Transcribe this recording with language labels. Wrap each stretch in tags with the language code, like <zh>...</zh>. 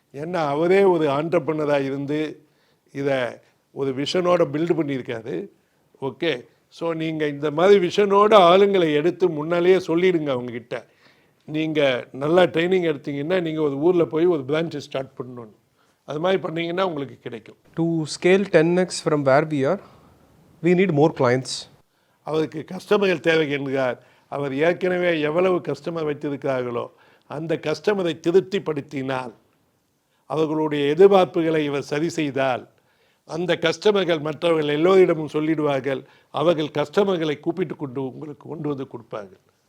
<ta>ஏன்னா அவரே ஒரு ஆண்டர்ப்ரனராக இருந்து இதை ஒரு விஷனோட பில்டு பண்ணியிருக்காரு. ஓகே, ஸோ நீங்கள் இந்த மாதிரி விஷனோட ஆளுங்களை எடுத்து முன்னாலேயே சொல்லிடுங்க அவங்கக்கிட்ட. நீங்கள் நல்லா ட்ரைனிங் எடுத்தீங்கன்னா நீங்கள் ஒரு ஊரில் போய் ஒரு பிரான்ச்சை ஸ்டார்ட் பண்ணணும். அது மாதிரி பண்ணிங்கன்னா உங்களுக்கு கிடைக்கும்.</ta> <en>To scale 10x from where we are, we need more clients.</en> <ta>அவருக்கு கஸ்டமர்கள் தேவை என்கிறார். அவர் ஏற்கனவே எவ்வளவு கஸ்டமர் வைத்திருக்கிறார்களோ அந்த கஸ்டமரை திருப்திப்படுத்தினால், அவர்களுடைய எதிர்பார்ப்புகளை இவர் சரி செய்தால், அந்த கஸ்டமர்கள் மற்றவர்கள் எல்லோரிடமும் சொல்லிடுவார்கள். அவர்கள் கஸ்டமர்களை கூப்பிட்டு உங்களுக்கு கொண்டு வந்து கொடுப்பார்கள்.</ta>